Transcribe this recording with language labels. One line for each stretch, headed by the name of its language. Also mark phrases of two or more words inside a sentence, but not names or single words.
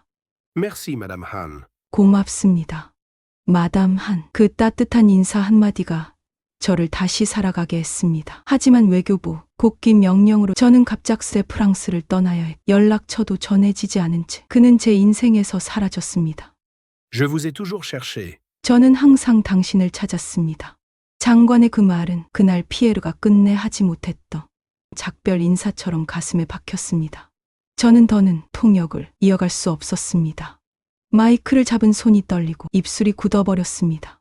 French: Merci, Madame Han.
Korean: 고맙습니다. 마담 한. 그 따뜻한 인사 한마디가 저를 다시 살아가게 했습니다. 하지만 외교부 국기 명령으로 저는 갑작스레 프랑스를 떠나야 했고 연락처도 전해지지 않은 채 그는 제 인생에서 사라졌습니다.
French: Je vous ai toujours cherché.
Korean: 저는 항상 당신을 찾았습니다. 장관의 그 말은 그날 피에르가 끝내 하지 못했던 작별 인사처럼 가슴에 박혔습니다. 저는 더는 통역을 이어갈 수 없었습니다. 마이크를 잡은 손이 떨리고 입술이 굳어버렸습니다.